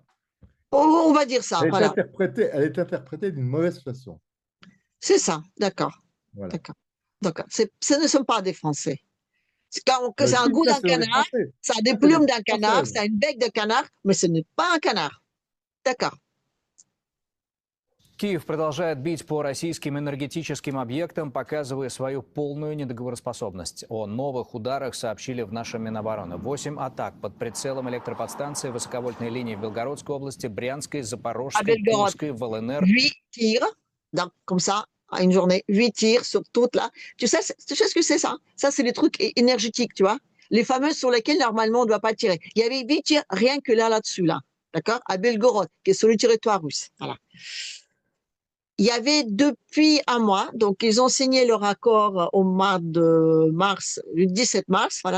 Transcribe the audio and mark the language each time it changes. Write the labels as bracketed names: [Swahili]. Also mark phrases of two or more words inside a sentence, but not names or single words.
[French] On va dire ça. Voilà. elle est interprétée d'une mauvaise façon. C'est ça. D'accord. Voilà. D'accord. D'accord. Ce ne sont pas des Français. C'est un Si, goût ça, d'un c'est des canard, Français. ça a des Ça, c'est des plumes d'un canard, Françaises. ça a une bec de canard, mais ce n'est pas un canard. D'accord. [Russian] Киев продолжает бить по российским энергетическим объектам, показывая свою полную недоговороспособность. О новых ударах сообщили в нашем Минобороны. 8 атак под прицелом электроподстанции, высоковольтной линии в Белгородской области, Брянской, Запорожской, Курской, в ЛНР. [French] 8 tirs, donc, comme ça, à une journée, 8 tirs sur toute là. Tu sais ce que c'est ça? Ça, c'est des trucs énergétiques, tu vois? Les fameux sur lesquels, normalement, on ne doit pas tirer. Il y avait 8 tirs rien que là-dessus, là. D'accord? À Belgorod, qui est sur le territoire russe. Voilà. Il y avait depuis un mois, donc ils ont signé leur accord au mois de mars, le 17 mars, voilà.